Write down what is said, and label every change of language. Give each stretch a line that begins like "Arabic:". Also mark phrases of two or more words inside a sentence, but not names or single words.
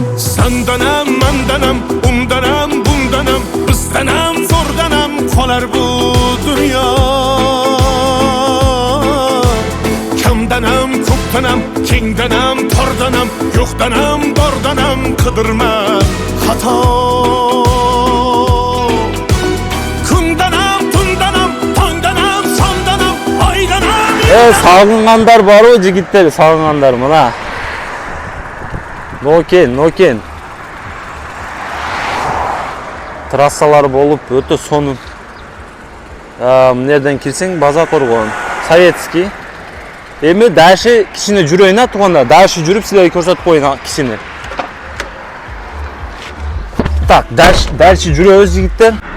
Uzbek: Sandanam, mandanam, undanam, bundanam, bizdanam, zo'rdanam qolar bu dunyo. Kamdanam, ko'pdanam, kengdanam, tordanam, yo'qdanam, bordanam, qidirma xato.
Kyrgyz: Сагынгандар барбы жигиттер, сагынгандар мына. Nokia. трассалар болуп өтө сонун. Мынерден кирсең база коргон, советский. Эми дальше кичине жүрөйүн тууганда, дальше жүрүп силерге көрсөтүп коеюн кичине. Так, дальше жүрөбүз жигиттер.